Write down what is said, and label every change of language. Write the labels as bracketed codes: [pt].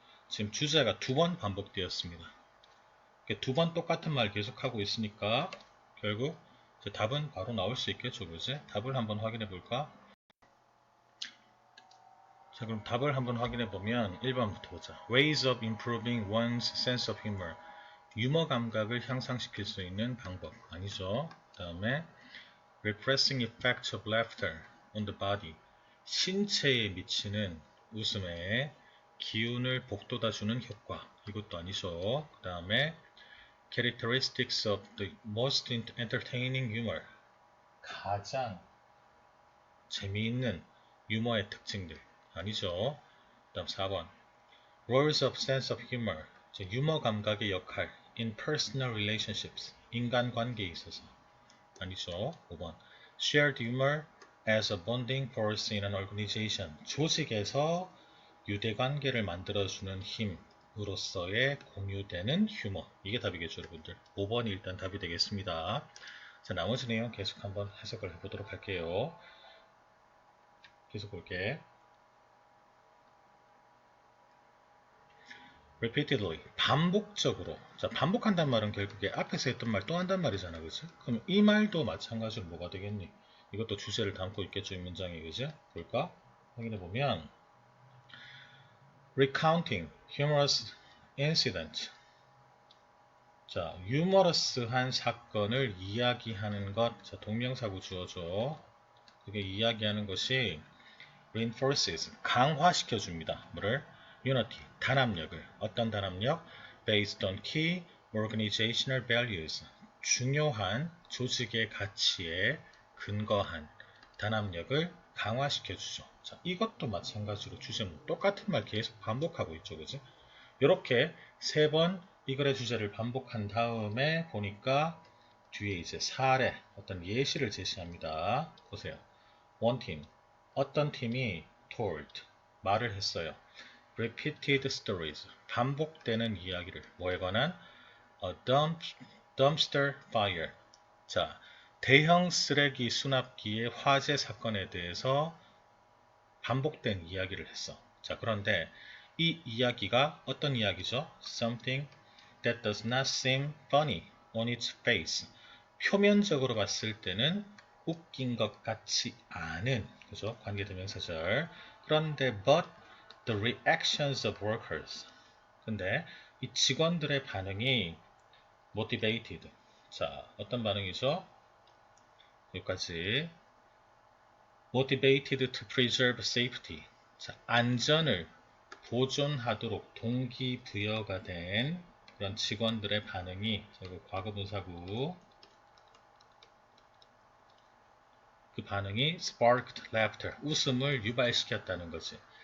[ko] 지금 주제가 두 번 반복되었습니다. 두 번 똑같은 말 계속하고 있으니까 결국 답은 바로 나올 수 있겠죠, 그지? 답을 한번 확인해 볼까? 자, 그럼 답을 한번 확인해 보면 1번부터 보자. [en] Ways of improving one's sense of humor. [ko] 유머 감각을 향상시킬 수 있는 방법. 아니죠. 그 다음에 [en] repressing effects of laughter on the body. [ko] 신체에 미치는 웃음의 기운을 북돋아주는 효과. 이것도 아니죠. 그 다음에 [en] characteristics of the most entertaining humor. [ko] 가장 재미있는 유머의 특징들. 아니죠. 그 다음 4번. [en] roles of sense of humor. [ko] 유머 감각의 역할. [en] in personal relationships. [ko] 인간관계에 있어서. 아니죠. 5번. [en] shared humor as a bonding force in an organization. [ko] 조직에서 유대관계를 만들어주는 힘으로서의 공유되는 휴머. 이게 답이겠죠, 여러분들. 5번이 일단 답이 되겠습니다. 자, 나머지 내용 계속 한번 해석을 해보도록 할게요. 계속 볼게. repeatedly, 반복적으로. 자, 반복한다는 말은 결국에 앞에서 했던 말 또 한단 말이잖아, 그치? 그럼 이 말도 마찬가지로 뭐가 되겠니? 이것도 주제를 담고 있겠죠, 이 문장에, 그치? 볼까? 확인해보면 [en] recounting humorous incident. [ko] 자, 유머러스한 사건을 이야기하는 것. 자, 동명사구 주어줘. 그게 이야기하는 것이 reinforces, 강화시켜 줍니다. 뭐를? unity, 단합력을. 어떤 단합력? [en] based on key organizational values, [ko] 중요한 조직의 가치에 근거한 단합력을 강화시켜 주죠. 자, 이것도 마찬가지로 주제문 똑같은 말 계속 반복하고 있죠. 그지? 이렇게 세 번 이 글의 주제를 반복한 다음에 보니까 뒤에 이제 사례, 어떤 예시를 제시합니다. 보세요. [en] One team, [ko] 어떤 팀이 [en] told, [ko] 말을 했어요. [en] Repeated stories, [ko] 반복되는 이야기를. 뭐에 관한? [en] A dumpster fire. [ko] 자, 대형 쓰레기 수납기의 화재 사건에 대해서 반복된 이야기를 했어. 자, 그런데 이 이야기가 어떤 이야기죠? [en] Something that does not seem funny on its face. [ko] 표면적으로 봤을 때는 웃긴 것 같지 않은, 그죠? 관계대명사절. 그런데 [en] but the reactions of workers. [ko] 근데 이 직원들의 반응이 motivated. 자, 어떤 반응이죠? 여기까지. [en] motivated to preserve safety. [ko] 자, 안전을 보존하도록 동기부여가 된 그런 직원들의 반응이, 과거분사구, 그 반응이 [en] sparked laughter, [ko] 웃음을 유발시켰다는 거지.